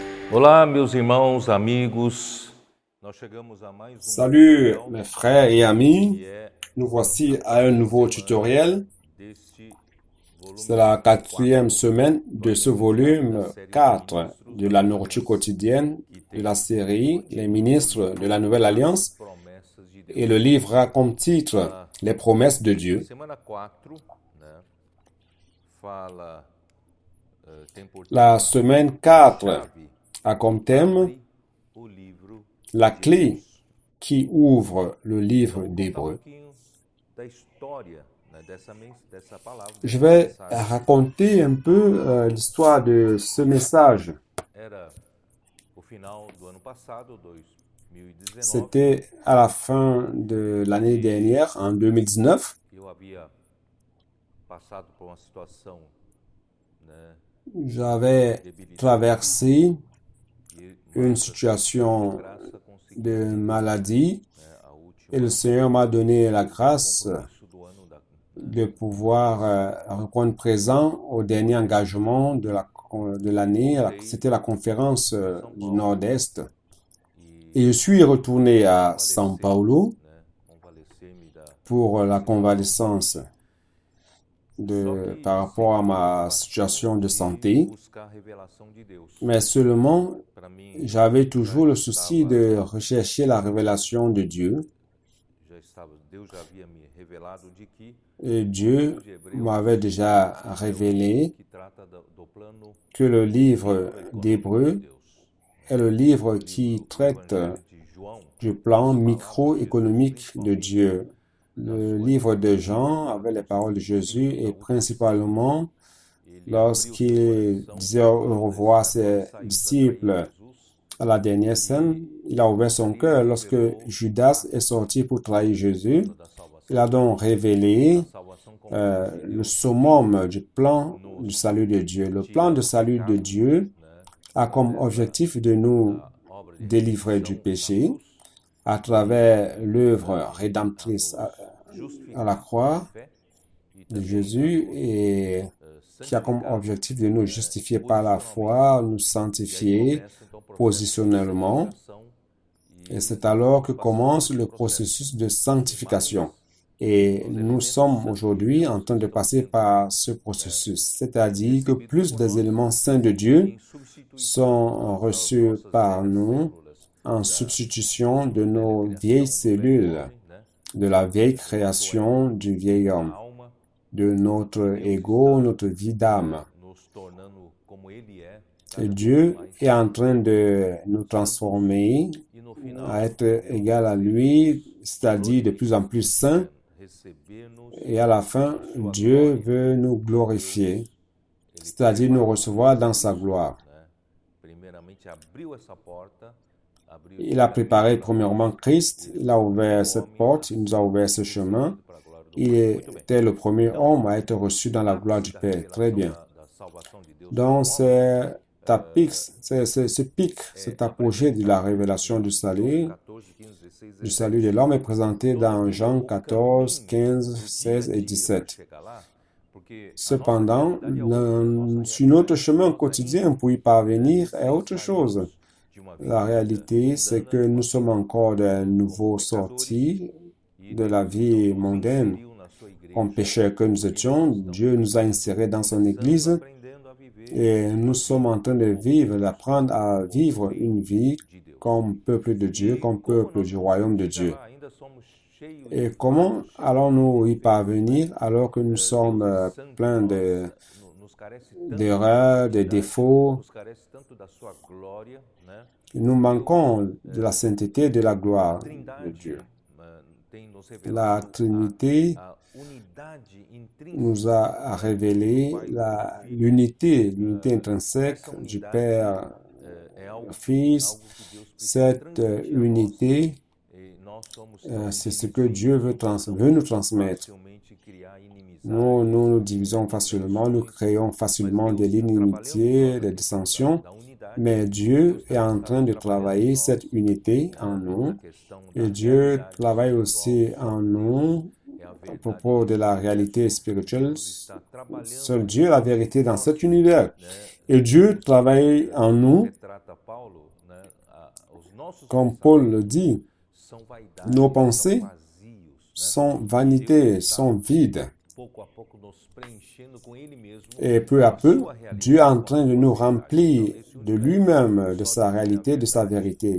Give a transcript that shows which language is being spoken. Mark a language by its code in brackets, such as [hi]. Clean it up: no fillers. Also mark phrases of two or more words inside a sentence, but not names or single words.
[pt] Olá, meus irmãos, amigos. Nós chegamos a mais [fr] Salut [pt] tutorial [fr] mes frères et amis, [pt] que é [fr] nous voici [pt] a [fr] à un [pt] quarta [fr] nouveau [pt] semana [fr] tutoriel. [pt] deste [fr] C'est [pt] volume [fr] la [pt] número [fr] quatrième [pt] 4. [fr] semaine de [pt] Nós [fr] ce [pt] estamos diante da [fr] volume [pt] série dos [fr] 4 [pt] ministros [fr] de [pt] da [fr] la [pt] Nova [fr] nourriture [pt] Aliança. [fr] quotidienne [pt] E [fr] de la [pt] tem [fr] série [pt] por [fr] Les [pt] título o [fr] ministres de [pt] livro [fr] la Nouvelle [pt] As [fr] Alliance. [pt] Promessas de [fr] Et [pt] Deus. [fr] le livre a comme titre [pt] A, [fr] Les promesses de [pt] a [fr] Dieu. [pt] semana 4, né, fala, tem por [fr] La [pt] tema [fr] semaine [pt] a [fr] 4 [pt] chave [fr] a [pt] que [fr] comme thème [pt] abre o livro [fr] la [pt] de [fr] clé [pt] Hebreus. [fr] qui ouvre le livre [pt] Então, vou contar um [fr] d'Hébreu. [pt] pouquinho da história, né, dessa palavra, [fr] Je [pt] dessa [fr] vais [pt] mensagem. [fr] raconter un peu l'histoire de ce message. [pt] Era o final do ano passado, 2019, [fr] C'était à la fin de l'année dernière, en 2019. [pt] eu havia passado por uma situação, né, [fr] J'avais [pt] debilitada [fr] traversé [pt] e [fr] une [pt] mas [fr] situation [pt] graça consegui [fr] de [pt] ter, [fr] maladie [pt] né, a [fr] et le [pt] última [fr] Seigneur m'a donné la grâce [pt] compromisso do ano [fr] de pouvoir répondre présent au dernier engagement de l'année. C'était la conférence [pt] para São [fr] du [pt] Paulo [fr] Nord-Est. Et [pt] e [fr] je suis retourné à São Paulo [pt] né, convalescer-me [fr] pour la [pt] hospital. [fr] convalescence [pt] Só que [fr] par rapport à [pt] sempre tive [fr] ma [pt] uma [fr] situation de [pt] de [fr] santé. [pt] buscar a revelação de Deus. [fr] Mais seulement, [pt] Para mim, [fr] j'avais [pt] já [fr] toujours le souci [pt] estava, [fr] de rechercher la révélation de Dieu. [pt] Deus já havia me revelado de que [fr] Et [pt] o [fr] Dieu [pt] livro de [fr] m'avait [pt] Hebreus [fr] déjà [pt] é o [fr] révélé [pt] livro que trata do plano [fr] que le livre [pt] microeconômico de [fr] d'Hébreu [pt] Deus. [fr] est le livre qui [pt] O [fr] traite [pt] Evangelho de João [fr] du plan [pt] as palavras de Jesus, [fr] microéconomique de Dieu. Le livre de Jean avec les paroles de Jésus et principalement [pt] ele abriu seu [fr] lorsqu'il [pt] coração [fr] disait au [pt] quando [fr] revoir à [pt] esse quando [fr] ses [pt] saiu para trair [fr] disciples [pt] Jesus [fr] à la dernière scène, il a ouvert son [pt] ali [fr] cœur [pt] ele [fr] lorsque [pt] revelou [fr] Judas est sorti pour trahir Jésus. [pt] plano da [fr] Il [pt] salvação [fr] a [pt] de [fr] donc [pt] Deus, [fr] révélé [pt] a salvação como ela se [fr] le [pt] deu [fr] summum du plan du [pt] nos [fr] salut de Dieu. Le plan [pt] tirando [fr] de [pt] o [fr] salut de [pt] pecado, [fr] Dieu [pt] né, [fr] a comme [pt] através [fr] objectif de nous [pt] da obra de [fr] délivrer du [pt] redenção na [fr] péché [pt] cruz [fr] à [pt] e [fr] travers l'œuvre [pt] a [fr] rédemptrice [pt] nos [fr] à la [pt] justificar pela [fr] croix [pt] fé e [fr] de [pt] também a [fr] Jésus [pt] nos [fr] et qui a comme [pt] santificar [fr] objectif de nous justifier par la [pt] posicionalmente. [fr] foi, nous [pt] E aí [fr] sanctifier [pt] começa então o processo de [fr] positionnellement. [pt] santificação [fr] Et [pt] e [fr] c'est [pt] nós [fr] alors [pt] estamos [fr] que [pt] passando por [fr] commence [pt] esse [fr] le [pt] processo. [fr] processus de [pt] Mas [fr] sanctification. Et [pt] os [fr] nous [pt] elementos [fr] sommes [pt] santos de [fr] aujourd'hui en [pt] Deus [fr] train de [pt] estão [fr] passer [pt] sendo, [fr] par ce [pt] né, [fr] processus, c'est-à-dire que [pt] recebidos [fr] plus [pt] por [fr] des [pt] nós [fr] éléments saints de Dieu [pt] em substituição [fr] sont [pt] das [fr] reçus [pt] nossas [fr] par [pt] velhas [fr] nous [pt] células, [fr] en [pt] da [fr] substitution de [pt] velha [fr] nos vieilles [pt] criação, do velho [fr] cellules, [pt] homem, né, [fr] de la vieille [pt] do nosso ego, [fr] création du vieil [pt] da [fr] homme, [pt] alma, [fr] de [pt] e [fr] notre [pt] Deus [fr] ego, [pt] está, [fr] notre vie d'âme. [pt] nos tornando como Ele é, [fr] Et [pt] cada vez [fr] Dieu [pt] mais [fr] est en train de nous [pt] santos, [fr] transformer [pt] e no [fr] à [pt] final [fr] être [pt] Deus [fr] égal à lui, [pt] deseja [fr] c'est-à-dire de plus en plus saint. [pt] receber-nos [fr] Et à la fin, [pt] em sua [fr] Dieu [pt] glória. [fr] veut nous [pt] Deus, [fr] glorifier, [pt] ele [fr] c'est-à-dire nous [pt] preparou tudo [fr] recevoir dans [pt] para [fr] sa [pt] isso, [fr] gloire. [pt] né? Primeiramente abriu essa porta, abriu esse [fr] Il a [pt] caminho [fr] préparé [pt] para nós, [fr] premièrement Christ, il a [pt] o primeiro [fr] ouvert cette [pt] homem [fr] porte, [pt] a [fr] il nous [pt] ser [fr] a ouvert ce chemin. [pt] recebido para a glória do [fr] Il [pt] Pai. Muito bem. [fr] était le premier [pt] Então, [fr] homme à être reçu dans [pt] o [fr] la gloire du [pt] ápice da [fr] Père. Très [pt] revelação [fr] bien. [pt] da salvação de Deus para o [fr] Donc, [pt] homem [fr] c'est ce pic, cet apogée de la [pt] apresentado [fr] révélation du [pt] em João [fr] salut, [pt] 14, 15, 16, [fr] du salut de [pt] 17. [fr] l'homme est présenté [pt] Todavia, [fr] dans Jean [pt] o [fr] 14, [pt] caminho [fr] 15, [pt] do dia a [fr] 16 et [pt] dia para [fr] 17. [pt] chegar lá, porque a nossa [fr] Cependant, [pt] realidade é outra, a nossa [fr] sur notre [pt] realidade, [fr] chemin [pt] nós [fr] quotidien [pt] ainda [fr] pour y parvenir est [pt] recém [fr] autre chose. [pt] saímos de uma [fr] La [pt] vida [fr] réalité, c'est [pt] mundana, [fr] que [pt] de [fr] nous [pt] uma [fr] sommes [pt] vida [fr] encore de [pt] como [fr] nouveau [pt] pecadores, [fr] sortis [pt] e [fr] de la [pt] Deus então [fr] vie [pt] nos [fr] mondaine. [pt] inseriu na sua [fr] Comme [pt] igreja [fr] pécheurs que nous [pt] e nós [fr] étions, [pt] estamos [fr] Dieu nous a insérés dans son [pt] começando, [fr] Église [pt] aprendendo a viver [fr] et nous [pt] uma [fr] sommes en [pt] vida [fr] train de [pt] como [fr] vivre, [pt] filhos, [fr] d'apprendre à [pt] como [fr] vivre une [pt] filhos [fr] vie [pt] de Deus. [fr] comme peuple de Dieu, [pt] E [fr] comme [pt] como [fr] peuple [pt] nós [fr] du [pt] vamos [fr] royaume de [pt] chegar [fr] Dieu. [pt] lá? Ainda somos cheios de [fr] Et comment [pt] falhas, cheios [fr] allons-nous y [pt] de defeitos, né? [fr] parvenir alors que nous sommes [pt] Deus é santo, [fr] pleins [pt] nos carece tanto da [fr] d'erreurs, de [pt] santidade, [fr] défauts? [pt] nos carece tanto da sua glória, né? [fr] Nous [pt] Deus, [fr] manquons de la sainteté et de la [pt] a [fr] gloire de [pt] Trindade, [fr] Dieu. [pt] tem nos [fr] La [pt] revelado [fr] Trinité [pt] a unidade [fr] nous [pt] intrínseca, [fr] a [pt] né, do [fr] révélé [pt] Pai e do Filho. [fr] l'unité intrinsèque [pt] Essa [fr] du [pt] unidade [fr] Père, [pt] é algo [fr] Fils. [pt] que Deus precisa [fr] Cette [pt] transmitir a nós. [fr] unité, [pt] E nós somos tão [fr] c'est ce que [pt] divididos [fr] Dieu veut, [pt] que [fr] veut nous [pt] podemos [fr] transmettre. [pt] facilmente criar inimizades, [fr] Nous divisons facilement, nous [pt] inversões, [fr] créons [pt] mas [fr] facilement de [pt] Deus está trabalhando só [fr] l'inimitié, [pt] na [fr] des [pt] questão [fr] dissensions, [pt] da unidade. [fr] mais [pt] Deus [fr] Dieu est [pt] também [fr] en [pt] está [fr] train de [pt] trabalhando em [fr] travailler [pt] nós, [fr] cette unité en [pt] né, [fr] nous [pt] na questão da [fr] et Dieu [pt] realidade [fr] travaille [pt] espiritual. [fr] aussi [pt] Só [fr] en [pt] Deus [fr] nous [pt] é a [fr] à [pt] verdade [fr] propos de [pt] nesse [fr] la [pt] universo. [fr] réalité spirituelle. [pt] Deus está trabalhando [fr] Seul [pt] em [fr] Dieu est la [pt] nós, [fr] vérité dans cet [pt] nós, [fr] univers. [pt] né, [fr] Et Dieu travaille en nous [pt] retrata Paulo [fr] Comme Paul le dit, nos pensées sont vanités, sont vides. Et peu à peu, Dieu est en train de nous remplir de lui-même, de sa réalité, de sa vérité.